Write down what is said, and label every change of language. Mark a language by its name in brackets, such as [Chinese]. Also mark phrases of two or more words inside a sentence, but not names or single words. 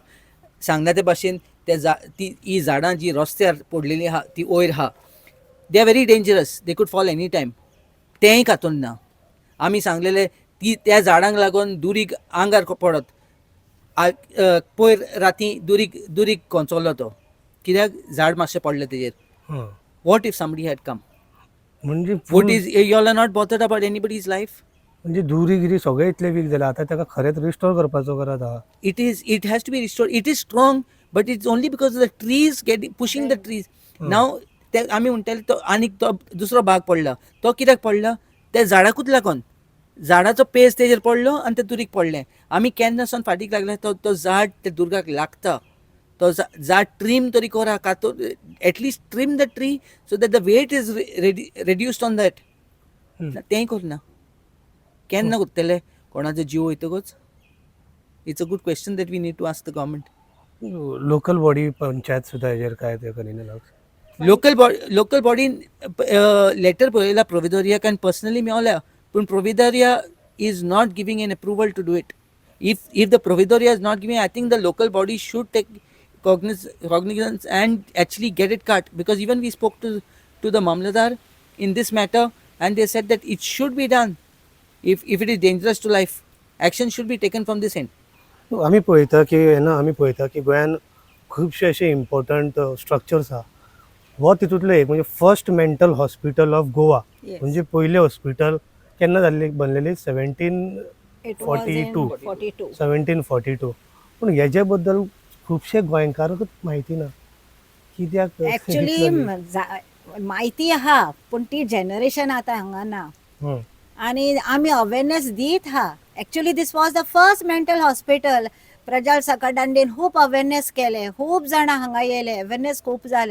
[Konkani] सांगना ते भाशेन ही झाडां जी रस्त्यार पडलेली आहा ती वयर आहा, [English] they are very dangerous, they could fall any time. [Konkani] तेंय कातून ना. आमी सांगलेले त्या झाडांक लागून दुरीग आंगार पडत. पयर राती दुरीग कोंचवलो तो, कित्याक झाड मातशें पडलें तेजेर. [English] what if somebody had come? [Konkani] म्हणजे [English] what is you all are not bothered about anybody's life? [Konkani] म्हणजे दुरीगिरी सगळे इतले वीक जाला, आतां ताका खरेंच रिस्टोर करपाचो गरज आहा. [English] It has to be restored. It is strong, but it's only because of the trees pushing the trees. [Konkani] Now आमी म्हणटाले तो आनीक तो दुसरो भाग पडला. तो कित्याक पडला? त्या झाडाकूच लागून. झाडाचो पेज तेजेर पडलो आनी ते दुरीक पडलें. आमी केन्ना सावन फाटीक लागले तो झाड त्या दुर्गाक लागता. तो झाड ट्रीम तरी करा, [English] at least trim the tree so that the weight is reduced on that. [Konkani] तेंय करना. केन्ना करतले कोणाचो जीव वयतकूच? [English] it's a good question that we need to ask the government. local body [Konkani] पंचायत सुद्धा हेजेर काय ते करिना लक्ष? लोकल बॉडीन लेटर पळयला प्रोविदोरियाक आनी पर्सनली मेवल्या, पूण [English] Providoria is not giving an approval to do it. If the Providoria is not giving, I think the local body should take cognizance and actually get it cut, because even we spoke to the Mamladar in this matter and they said that it should be done. If it is dangerous to life, action should be taken from this end. [Konkani] आमी पळयता की गोंयान खुबशे अशे [English] important structures [Konkani] आहा. हो तितूंतलो एक म्हणजे [English] first mental hospital of Goa. Yes. [Konkani] म्हणजे पयलें हॉस्पिटल केन्ना जाल्लें बनलेली? [English] It was in 1742. 42. 1742. [Konkani] पूण हेजे बद्दल खुबशे गोंयकारांकूच म्हायती ना. कित्याक ऍक्च्युली माहिती आहा पूण ती जनरेशन आता हांगा ना. आणि आमी अवेरनेस दीत हा. [English] actually this was the first mental hospital. [Konkani] प्रजल सकडांडीन खूप अवेरनेस केले, खूप जाणां हांगा येयले, अवेरनेस खूप जाले.